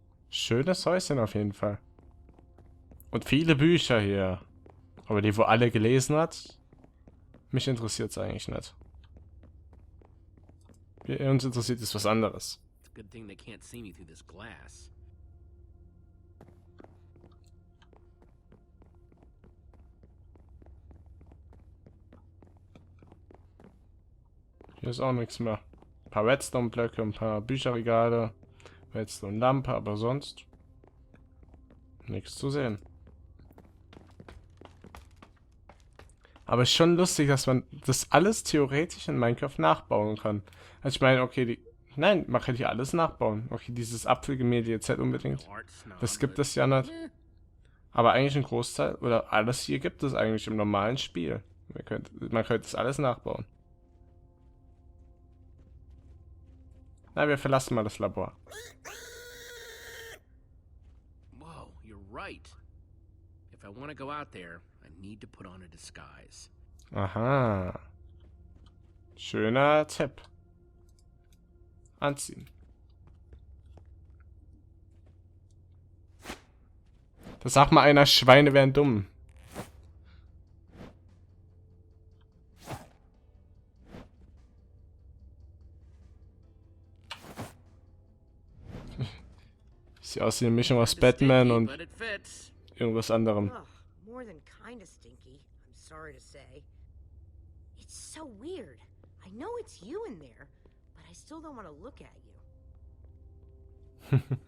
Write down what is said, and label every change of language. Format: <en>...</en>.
<de>Schönes Häuschen auf jeden Fall. Und viele Bücher hier. Aber die, wo alle gelesen hat, mich interessiert es eigentlich nicht. Uns interessiert ist was anderes.</de> <en>It's a good thing they can't see me through this glass.</en> <de>Hier ist auch nichts mehr. Ein paar Redstone-Blöcke, ein paar Bücherregale, Redstone-Lampe, aber sonst nichts zu sehen. Aber es ist schon lustig, dass man das alles theoretisch in Minecraft nachbauen kann. Also ich meine, okay, nein, man kann hier alles nachbauen. Okay, dieses Apfelgemälde jetzt halt unbedingt. Das gibt es ja nicht. Aber eigentlich ein Großteil, oder alles hier gibt es eigentlich im normalen Spiel. Man könnte das alles nachbauen. Na, wir verlassen mal das Labor.</de> <en>Whoa, you're right. If I want to go out there, I need to put on a disguise.</en> <de>Aha. Schöner Tipp. Anziehen. Da sagt mal einer, Schweine wären dumm. Sieht aus wie eine Mischung aus Batman und</de> <en>But it fits.</en> <de>irgendwas anderem.</de> <en>Ugh, more than kinda stinky, I'm sorry to say. It's so weird. I know it's you in there, but I still don't want to look at you.</en>